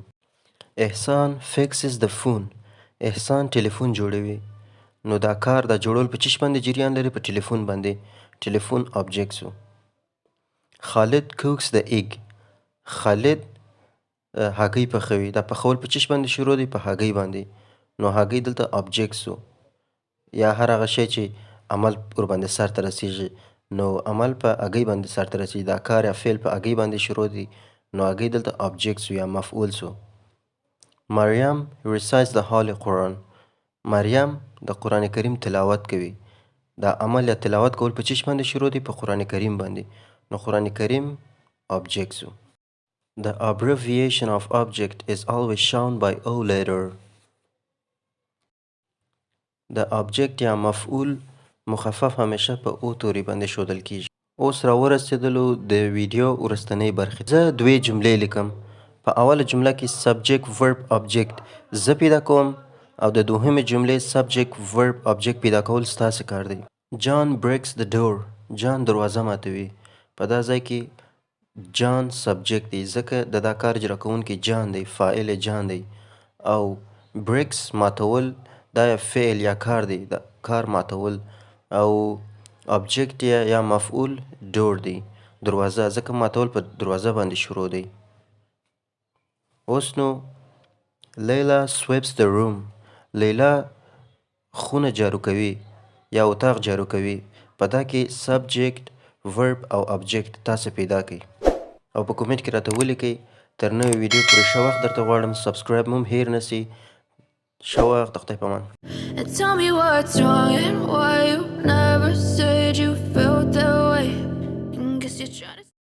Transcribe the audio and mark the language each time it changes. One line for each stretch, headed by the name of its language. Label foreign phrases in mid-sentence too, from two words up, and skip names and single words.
English: احسان fixes the phone.
Pashto: احسان ټلیفون جوړوي. نو دا کار دا جوړول په چیش باندې جریان لري؟ په ټلیفون باندې. ټلیفون object سو.
English: خالد cooks the egg.
Pashto: خالد هګۍ پخوي. دا پخول په چیش باندې شروع دی؟ په هګۍ باندې. نو هګۍ دلته object سو. یا هر هغه شی چې عمل ورباندې سرته رسیږي نو عمل په هګۍ باندې سرته رسیږي. دا کار یا فعل په هګۍ باندې شروع دی نو هګۍ دلته object سو یا مفعول سو.
English: مریم recites the Holy Quran.
Pashto: مریم د قرآن کریم تلاوت کوي. دا عمل یا تلاوت کول په چیش باندې شروع دی؟ په قرآن کریم باندې. نو قرآن کریم object سو.
English: The abbreviation of object is always shown by O letter.
Pashto: د object یا مفعول مخفف همیشه په او توري باندې ښودل کیږي. اوس راورسېدلو د ویډیو وروستنۍ برخې. زه دوې جملې لیکم. په اوله جمله کې
English: subject verb object
Pashto: زه پیدا کوم او د دوهمې جملې
English: subject verb object
Pashto: پیدا کول ستاسې کار دی.
English: John breaks the door.
Pashto: جان دروازه ماتوي. په دا ځای کې جان subject دی ځکه د دا کار اجرا کوونکی جان دی، فاعل جان دی. او breaks ماتول دا فعل یا کار دی، دا کار ماتول. او object یا مفعول door دی، دروازه، ځکه ماتول په دروازه باندې شروع دی. اوس نو
English: لیلا sweeps the room.
Pashto: لیلا خونه جارو کوي یا اتاق جارو کوي. په دا کې
English: subject verb
Pashto: او object تاسو پیدا کړئ او په کومنټ کې راته ولیکئ. تر نوې ویډیو پورې ښه وخت درته غواړم. سبسکرایب مو هم هیر نسی. ښه وخت، د خدای په امان.
English: And tell me what's wrong and why you never said you felt that way. And guess you're trying to